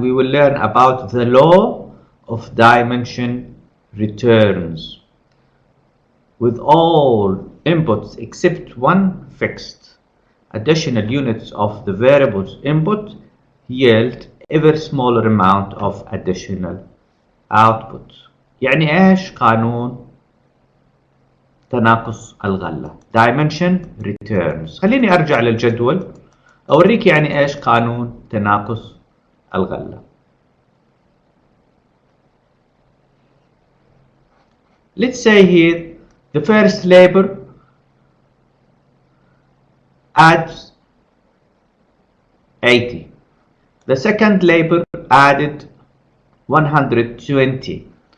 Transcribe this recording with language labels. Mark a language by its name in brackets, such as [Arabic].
[English] We will learn about the law of dimension returns. With all inputs except one fixed, additional units of the variable's input yield ever smaller amount of additional output. [Arabic] يعني ايش قانون تناقص الغلة؟ [English] dimension returns. [Arabic] خليني ارجع للجدول أوريك يعني إيش قانون تناقص الغلة. [English] Let's say here the first labor adds 80. The second labor added 120.